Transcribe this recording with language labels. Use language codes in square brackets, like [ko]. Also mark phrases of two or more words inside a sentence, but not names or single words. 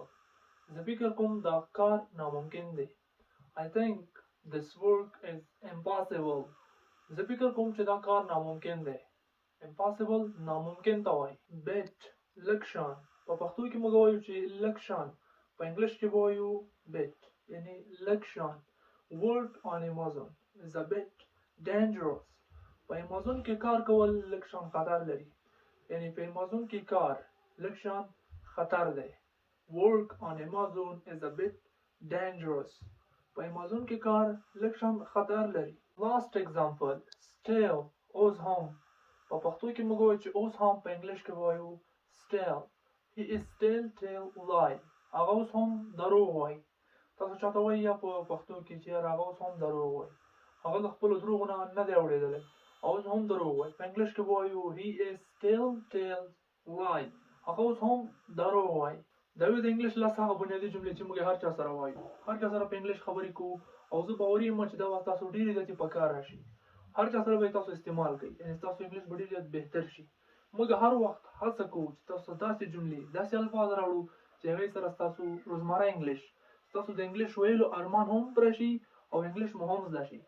[ps] زه فکر کوم دا کار ناممکن دی. [en] I think this work is impossible. [ps] زه فکر کوم چې دا کار ناممکن دی. impossible ناممکن ته وایي. bet. لږ شان. په پښتو کې موږ وایو چې لږ شان. په انګلیش کې وایو bet یعنې لږ شان. [en] work on Amazon is a bit dangerous. [ps] په امازون کې کار کول لږ شان خطر لري. یعنې په امازون کې کار لږ شان خطر دی. [en] work on Amazon is a bit dangerous. [ps] په امازون کې کار لږ شان خطر لري. [en] last example stale. [ps] اوس هم. په پښتو کې موږ وایو چې اوس هم. په انګلیش کې وایو [en] stale. he is still tell lie. [ps] هغه اوس هم دروغ وایي. تاسو چاته وایي یا په پښتو کې چې هغه اوس هم دروغ وایي. هغه د خپلو دروغو نه دی اورېدلی. اوس هم دروغ وایي. په انګلیش کې وایو [en] he is still tell lie. [ps] هغه اوس هم دروغ وایي. دا وی د انګلیش لس هغه بنیادي جملې چې موږ هر چا سره وایو. هر چا سره په انګلیش خبرې کوو او زه باوري یم چې دا به تاسو ډېرې زیاتې په کار راشي. هر چا سره به تاسو استعمال کوئ. یعنې ستاسو انګلیش به ډېر زیات بهتر شي. موږ هر وخت هڅه کوو چې تاسو داسې جملې داسې الفاظ راوړو چې هغې سره ستاسو روزمره انګلیش ستاسو د انګلیش ویلو ارمان هم پوره شي او انګلیش مو هم زده شي.